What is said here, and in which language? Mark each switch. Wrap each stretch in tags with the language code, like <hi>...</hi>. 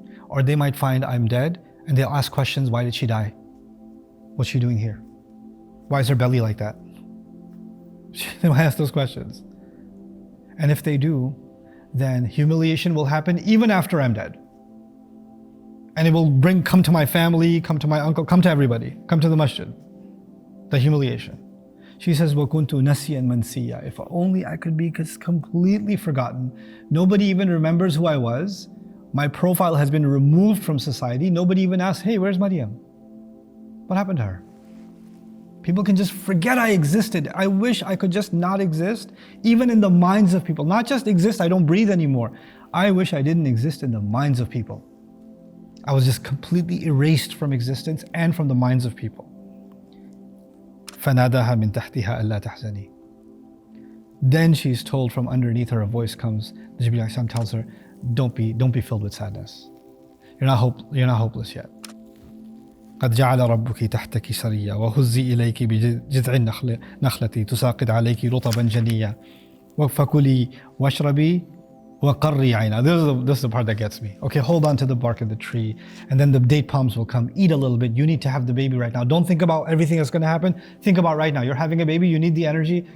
<en>Or they might find I'm dead and they'll ask questions, why did she die? What's she doing here? Why is her belly like that? They might ask those questions. And if they do, then humiliation will happen even after I'm dead. And it will come to my family, come to my uncle, come to everybody, come to the masjid. The humiliation. She says,</en> <ar>وَكُنْتُ نَسِيًا مَنْسِيًّا.</ar> <en>If only I could be completely forgotten. Nobody even remembers who I was. My profile has been removed from society. Nobody even asks, hey, where's Maryam? What happened to her? People can just forget I existed. I wish I could just not exist, even in the minds of people. Not just exist, I don't breathe anymore. I wish I didn't exist in the minds of people. I was just completely erased from existence and from the minds of people.</en> <ar>فَنَادَاهَا مِن تَحْتِهَا أَلَّا تَحْزَنِي.</ar> <en>Then she's told from underneath her, a voice comes. Jibreel alayhi tells her, don't be filled with sadness. You're not hopeless yet.</en> <ar>قد جعل ربك تحتك سريا وهزي إليك بجذع النخلة تساقط عليك رطبا جنيا فكلي واشربي وقري عينا.</ar> <en>This is the part that gets me. Okay, hold on to the bark of the tree, and then the date palms will come. Eat a little bit. You need to have the baby right now. Don't think about everything that's going to happen. Think about right now. You're having a baby. You need the energy.</en>